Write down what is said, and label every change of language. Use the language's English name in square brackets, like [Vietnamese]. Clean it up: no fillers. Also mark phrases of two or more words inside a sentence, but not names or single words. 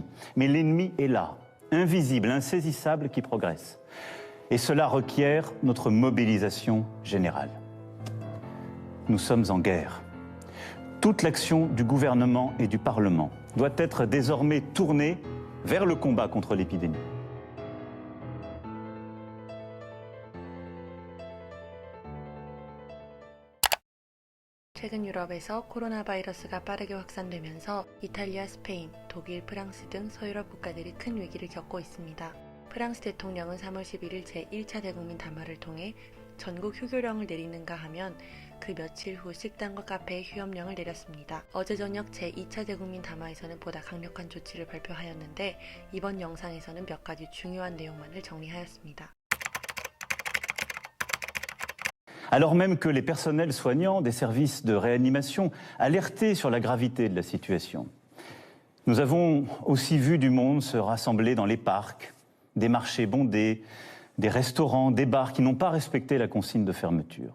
[French] Mais l'ennemi est là, invisible, insaisissable, qui progresse. Et cela requiert notre mobilisation générale. Nous sommes en guerre. Toute l'action du gouvernement et du Parlement doit être désormais tournée vers le combat contre l'épidémie. [Korean] 최근 유럽에서 코로나 바이러스가 빠르게 확산되면서 이탈리아, 스페인, 독일, 프랑스 등 서유럽 국가들이 큰 위기를 겪고 있습니다. 프랑스 대통령은 3월 11일 제1차 대국민 담화를 통해 전국 휴교령을 내리는가 하면 그 며칠 후 식당과 카페에 휴업령을 내렸습니다. 어제 저녁 제2차 대국민 담화에서는 보다 강력한 조치를 발표하였는데 이번 영상에서는 몇 가지 중요한 내용만을 정리하였습니다. [French] Alors même que les personnels soignants des services de réanimation alertaient sur la gravité de la situation. Nous avons aussi vu du monde se rassembler dans les parcs, des marchés bondés, des restaurants, des bars qui n'ont pas respecté la consigne de fermeture.